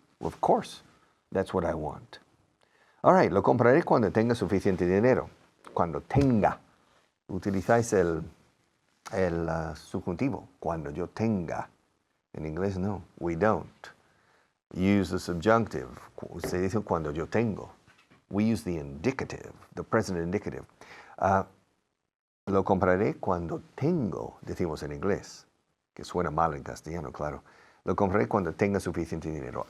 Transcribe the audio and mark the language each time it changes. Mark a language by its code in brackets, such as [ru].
[en] Well, of course, that's what I want. All right, [es] lo compraré cuando tenga suficiente dinero. Cuando tenga. Utilizáis el subjuntivo. Cuando yo tenga. En inglés no, [en] we don't. Use the subjunctive. [es] Se dice cuando yo tengo. [en] We use the indicative, the present indicative. [es] Lo compraré cuando tengo, decimos en inglés, que suena mal en castellano, claro. Lo compraré cuando tenga suficiente dinero.